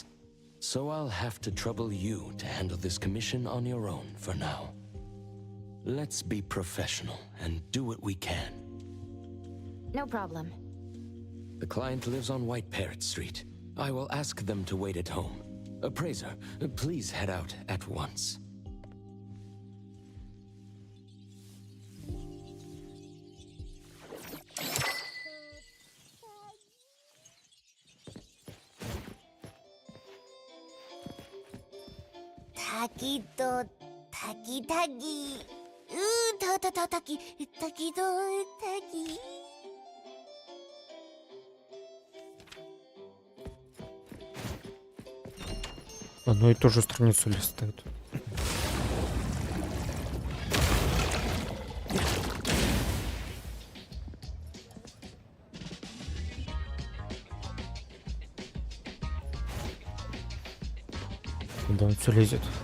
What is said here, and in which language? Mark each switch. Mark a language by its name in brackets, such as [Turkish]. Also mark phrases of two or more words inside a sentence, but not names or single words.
[English] So I'll have to trouble you to handle this commission on your own for now. Let's be professional and do what we can. No problem. The client lives on White Parrot Street. I will ask them to wait at home. Appraiser, please head out at once. Taki to taki taki. Taki taki to taki. [Russian] Одну и ту же страницу листают. Куда он все лезет?